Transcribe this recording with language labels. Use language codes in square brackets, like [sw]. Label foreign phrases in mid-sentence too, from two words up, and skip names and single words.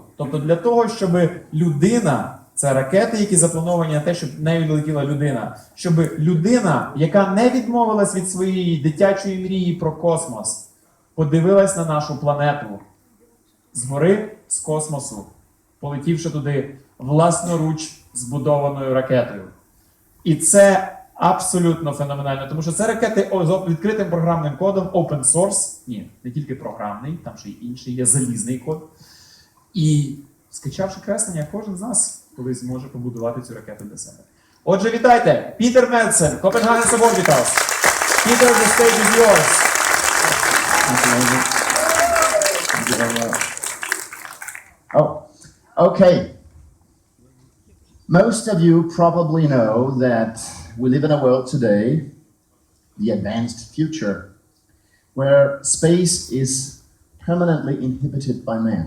[uk] Тобто для того, щоб людина, це ракети, які заплановані на те, щоб нею летіла людина, щоб людина, яка не відмовилась від своєї дитячої мрії про космос, подивилась на нашу планету згори, з космосу, полетівши туди власноруч збудованою ракетою. І це абсолютно феноменально, тому що це ракети з відкритим програмним кодом, [en] open source, [uk] ні, не тільки програмний, там ще й інший, є залізний код. І скачавши креслення, кожен з нас колись зможе побудувати цю ракету для себе. Отже, вітайте! Пітер Madsen, Copenhagen suborbitals. [en] Peter, the stage is yours. Oh, okay. Most of you probably know that we live in a world today, the advanced future, where space is permanently inhibited by man.